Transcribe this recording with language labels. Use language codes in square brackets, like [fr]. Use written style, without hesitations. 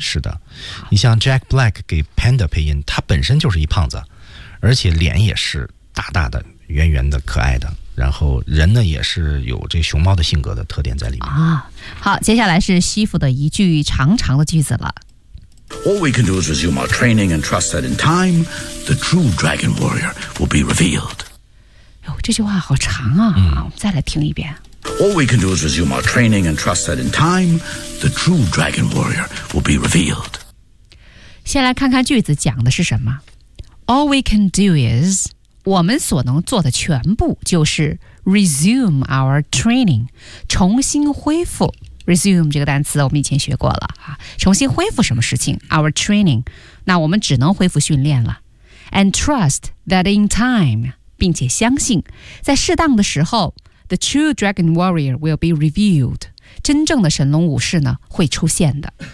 [zh] 是的，你像 Jack Black 给 panda 配音，他本身就是一胖子。而且脸也是大大的、圆圆的、可爱的，然后人呢也是有这熊猫的性格的特点在里面啊。好，接下来是西服的一句长长的句子了。 [en] All we can do is resume our training and trust that in time, the true dragon warrior will be revealed. [zh] 哟，这句话好长啊！嗯、我们再来听一遍。 [en] All we can do is resume our training and trust that in time, the true dragon warrior will be revealed. [zh] 先来看看句子讲的是什么。 [en] All we can do is, [zh] 我们所能做的全部就是 [en] resume our training, [zh] 重新恢复。 resume 这个单词我们以前学过了，重新恢复什么事情？ [en] our training, [zh] 那我们只能恢复训练了。 [en] and trust that in time, [zh] 并且相信在适当的时候 [en] the true dragon warrior will be revealed, [zh] 真正的神龙武士呢会出现的。